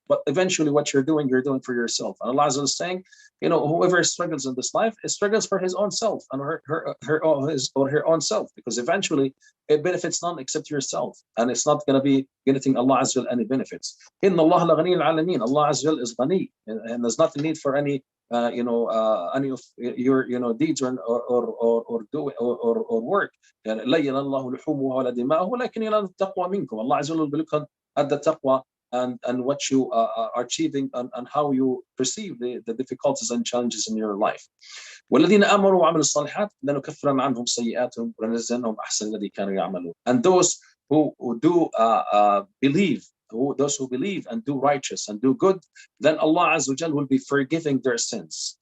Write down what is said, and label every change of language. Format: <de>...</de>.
<en>But eventually, what you're doing for yourself. And Allah Azza wa Jal is saying, whoever struggles in this life, it struggles for his own self and her own self, because eventually it benefits none except yourself, and it's not going to be getting Allah Azza wa Jal any benefits.</en> <ar>Inna Allah la ghani al-alamin.</ar> <en>Allah Azza wa Jal is ghani, and there's not a need for any any of your deeds or do or work.</en> <ar>يعني لا ينال الله لحومها ولا دماؤه ولكن ينال التقوى منكم.</ar> <en>Allah Azza wa Jal will look at the taqwa and what you are achieving and how you perceive the difficulties and challenges in your life.</en> <ar>والذين آمنوا وعملوا الصالحات لنكفرن عنهم سيئاتهم ولنجزينهم أحسن الذي كانوا يعملون.</ar> <en>And those who do believe, those who believe and do righteous and do good, then Allah Azza wa Jal will be forgiving their sins.</en>